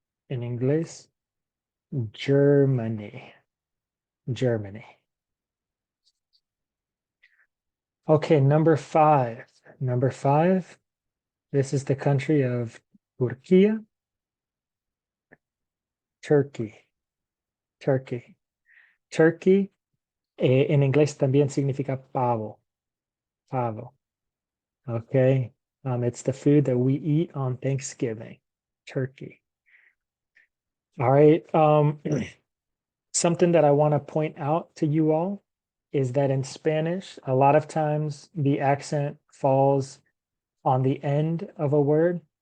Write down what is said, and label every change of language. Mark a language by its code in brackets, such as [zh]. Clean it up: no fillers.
[en] In English, Germany. Germany. Okay, number 5. Number 5, this is the country of Turkey. Turkey. Turkey. [es] Turkey, en inglés también significa pavo. Pavo. Okay. [en] It's the food that we eat on Thanksgiving. Turkey. All right. Something that I want to point out to you all is that in Spanish, a lot of times the accent falls on the end of a word.